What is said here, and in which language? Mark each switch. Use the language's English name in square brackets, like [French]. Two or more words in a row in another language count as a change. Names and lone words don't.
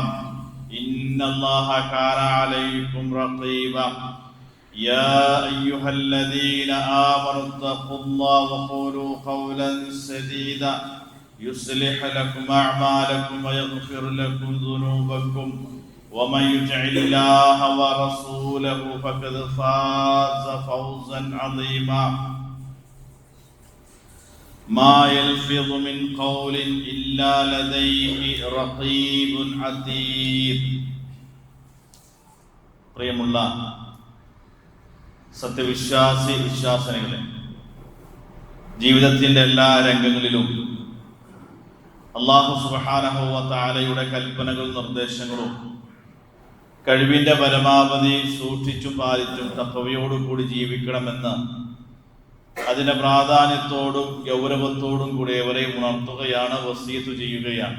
[Arabic] إن الله كان عليكم رقيبا يا أيها الذين آمنوا اتقوا الله وقولوا قولا سديدا يصلح لكم أعمالكم ويغفر لكم ذنوبكم ومن يطع الله ورسوله فقد فاز فوزا عظيما ما يلفظ من قول إلا لديه رقيب عتيد [Malayalam] പ്രിയമുള്ള സത്യവിശ്വാസി വിശ്വാസിനികളെ, ജീവിതത്തിന്റെ എല്ലാ രംഗങ്ങളിലും [Arabic] الله سبحانه وتعالى [Malayalam] കൽപ്പനകളും നിർദ്ദേശങ്ങളും കഴിവിന്റെ പരമാവധി സൂക്ഷിച്ചും പാലിച്ചും തഖ്വയോടുകൂടി ജീവിക്കണമെന്ന് അതിന്റെ പ്രാധാന്യത്തോടും ഗൗരവത്തോടും കൂടി എവരെയും ഉണർത്തുകയാണ്, വസിയത്ത് ചെയ്യുകയാണ്.